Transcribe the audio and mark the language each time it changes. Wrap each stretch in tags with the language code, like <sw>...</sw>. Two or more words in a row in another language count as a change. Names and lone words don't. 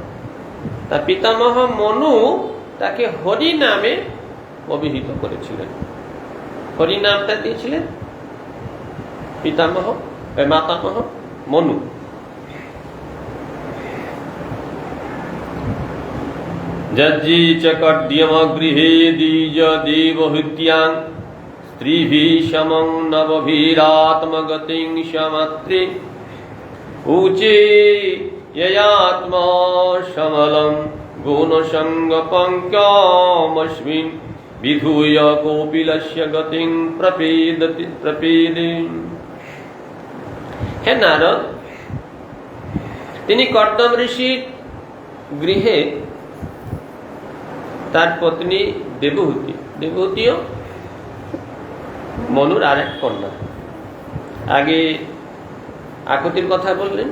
<bn>তার পিতামহ মনু তাকে হরি নামে অভিহিত করেছিলেন, হরি নামটা দিয়েছিলেন পিতামহ মাতামহ মনু।</bn> <sa>যজ্জি চকড্যম গৃহে দ্বিজ দেবহূত্যাং স্ত্রীভিঃ সমং নবভিরাত্মগতিং সমাত্রে ऊचे ययात्मा समलं गुणसंगपङ्कमस्मिन् विधूय कोपिलस्य गतिं प्रपेदे।</sa> <bn>হে নারদ, তিনি কর্দম ঋষির গৃহে তার পত্নী দেবহূতি, দেবহূতিও মনুর আরেক কন্যা। আগে আকুতির কথা বললেন।</bn>